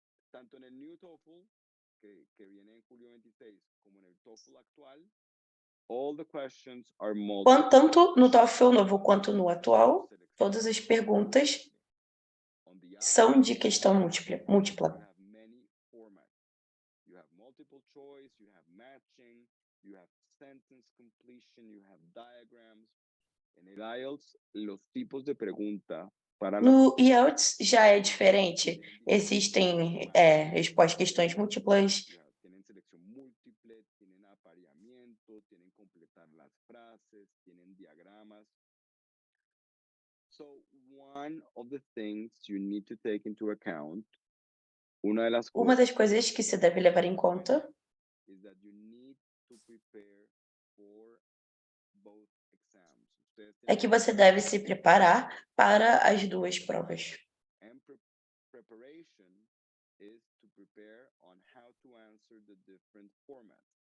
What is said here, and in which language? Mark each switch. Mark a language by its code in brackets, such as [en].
[es] Tanto en el new TOEFL, que viene en julio 26, como en el TOEFL actual, all the questions are multiple. [pt] Tanto no TOEFL novo quanto no atual, todas as perguntas são de questão múltipla. [en] You have many formats. You have multiple choice, you have matching, you have sentence completion, you have diagrams. [es] En el IELTS, los tipos de pregunta para [pt] No IELTS já é diferente. Existem questões múltiplas. [es] Tienen selección múltiple, tienen apareamiento, tienen completar las frases, tienen diagramas. [en] So one of the things you need to take into account, [pt] Uma das coisas que se deve levar em conta [en] is that you need to prepare for both exams. [pt] é que você deve se preparar para as duas provas. [en] And preparation is to prepare on how to answer the different formats.